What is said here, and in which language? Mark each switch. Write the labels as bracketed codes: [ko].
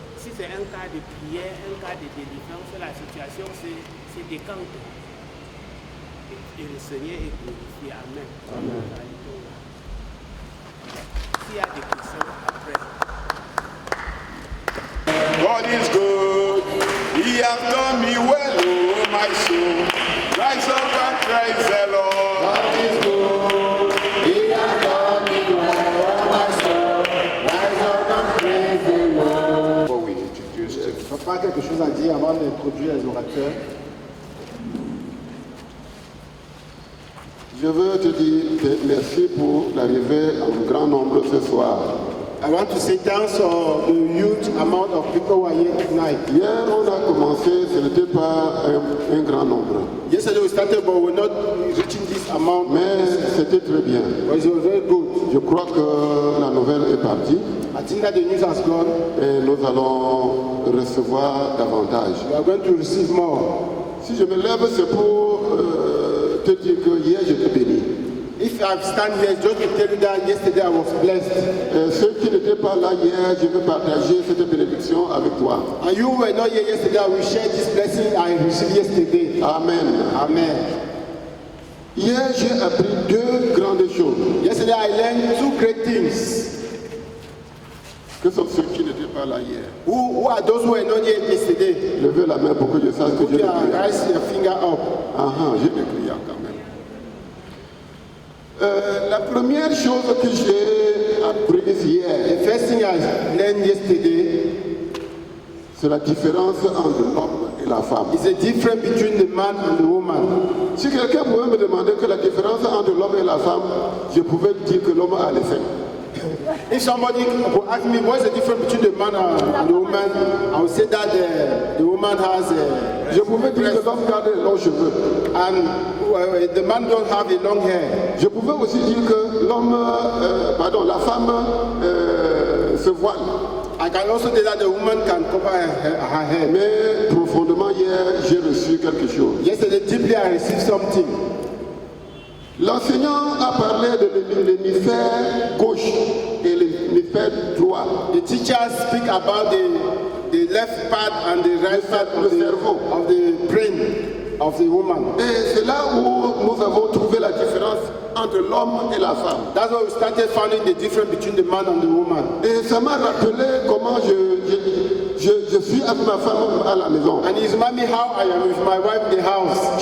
[fr] Si c'est un cas de prière, un cas de délivrance, la situation se décante. Et le Seigneur est glorifié. Amen. Amen. S'il y a des questions après. [en] God is good. He has done me well, oh my soul. Rise up and praise the Lord. God is good. He has done me well, oh my soul. Rise up and praise the Lord. Before we introduce them. [fr] Je n'ai pas quelque chose à dire avant d'introduire les orateurs. Je veux te dire merci pour l'arrivée en grand nombre ce soir. [en] I want to say thanks for the huge amount of people who are here tonight. [fr] Hier, on a commencé, ce n'était pas un grand nombre. [en] Yesterday we started, but we're not reaching this amount. [fr] Mais c'était très bien. [en] But it was very good. [fr] je crois que la nouvelle est partie [en] I think that the news has gone. [fr] et nous allons recevoir davantage. [en] We are going to receive more. [fr] Si je me lève, c'est pour te dire que hier j'étais béni. [en] If I stand here just to tell you that yesterday I was blessed, [fr] Et ceux qui n'étaient pas là hier, je vais partager cette bénédiction avec toi. [en] and you were not here yesterday, I will share this blessing I received yesterday. Amen. Amen. [fr] Hier, j'ai appris deux grandes choses. [en] Yesterday I learned two great things. [fr] Que sont ceux qui n'étaient pas là hier? [en] Who are those who were not here yesterday? [fr] Levez la main pour que je sache que [en] Put [fr] j'ai des [en] your [fr] clients. [en] raise your finger up. [fr] J'ai des clients quand même. La première chose que j'ai apprise hier, [en] The first thing I learned yesterday [fr] c'est la différence entre l'homme et la femme. [en] is the difference between the man and the woman. [fr] Si quelqu'un pouvait me demander que la différence entre l'homme et la femme, je pouvais dire que l'homme a les seins. [en] If somebody would ask me what's the difference between the man and the woman, I would say that the woman has [fr] Je pouvais dire que l'homme garde les longs cheveux. [en] and the man don't have a long hair. [fr] Je pouvais aussi dire que la femme se voile. [en] I can also say that the woman can cover her hair. [fr] Mais profondément hier, j'ai reçu quelque chose. [en] Yesterday, deeply I received something. [fr] L'enseignant a parlé de l'hémisphère gauche et l'hémisphère droit. [en] The teachers speak about the left part and the right part of the brain of the woman. [fr] Et c'est là où nous avons trouvé la différence entre l'homme et la femme. [en] That's why we started finding the difference between the man and the woman. [fr] Et ça m'a rappelé comment je suis avec ma femme à la maison. [en] And it reminded me how I am with my wife in the house.